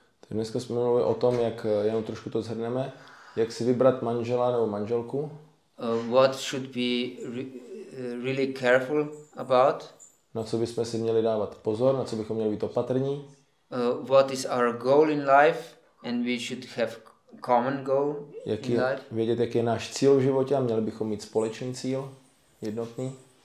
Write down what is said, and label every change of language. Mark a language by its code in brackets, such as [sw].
[cs] Dneska jsme mluvili o tom, jak, jenom trošku to shrneme, jak si vybrat manžela nebo manželku. [en] What should be really careful about. [cs] Na co bychom si měli dávat pozor, na co bychom měli být opatrní. [en] What is our goal in life, and we should have common goal in life. [cs] Vědět, jaký je náš cíl v životě, a měli bychom mít společný cíl, jednotný.